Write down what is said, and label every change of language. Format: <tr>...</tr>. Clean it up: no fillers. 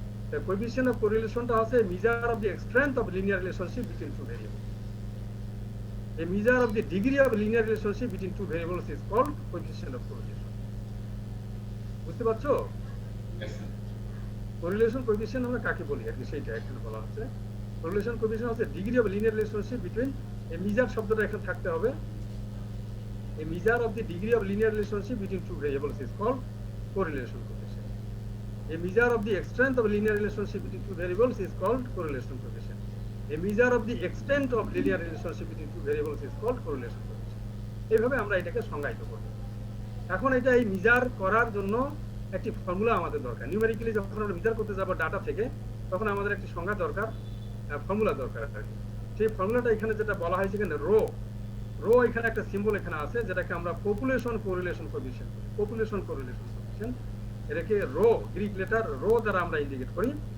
<en>The coefficient of correlation</en> <bn>হচ্ছে</bn> <en>measure of the strength of linear relationship between two variables. A measure of the degree of linear relationship between two variables is called coefficient of correlation.</en> <bn>বুঝতে পারছো?</bn> <en>Yes, sir.</en> <bn>Correlation coefficient আমরা কাকে বলি আর কি সেইটা এখানে বলা হচ্ছে।</bn> <en>correlation coefficient</en> <bn>হচ্ছে</bn> <en>degree of linear relationship between,</en> <bn>এই মেজার শব্দটা এখানে থাকতে হবে,</bn> <en>a measure of the degree of linear relationship between two variables is called correlation coefficient. A measure of the strength of linear relationship between two variables is called correlation coefficient. A measure of the extent of linear relationship between two variables is called correlation coefficient.</en> <bn>এইভাবে আমরা এটাকে সংজ্ঞায়িত করব। এখন এটা এই measure করার জন্য একটি ফর্মুলা আমাদের দরকার। নিউমেরিক্যালি যখন আমরা মেজার করতে যাব ডাটা থেকে, তখন আমাদের একটি সংজ্ঞা দরকার, ফর্মুলা দরকার আর কি। সেই ফর্মুলাটা এখানে যেটা বলা হয়েছে এখানে রো এখানে একটা সিম্বল এখানে আছে যেটাকে আমরা population correlation coefficient, population correlation coefficient, এটাকে রো গ্রিক লেটার রো দ্বারা আমরা ইন্ডিকেট করি।</bn>